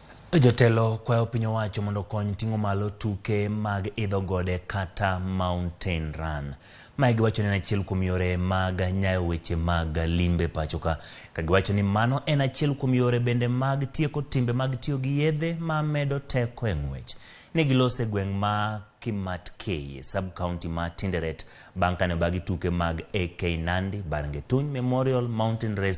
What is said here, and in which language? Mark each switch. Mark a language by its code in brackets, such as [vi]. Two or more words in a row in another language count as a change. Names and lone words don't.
[luo] Jotelo kwayo piny owacho mondo kony ting'o malo tuke mag idho gode kata [en] mountain run. [luo] Mae giwacho ni en achiel kuom yore mag nyayo weche mag limbe pacho ka giwacho ni mano en achiel kuom yore bende mag tieko timbe mag tiyo gi yedhe ma medo teko e ng'wech. Ne gilose gweng' ma Kimatkei, sub-county ma Tinderet, bang' kane bagi tuke mag AK Nandi, Barangetuny Memorial Mountain Race.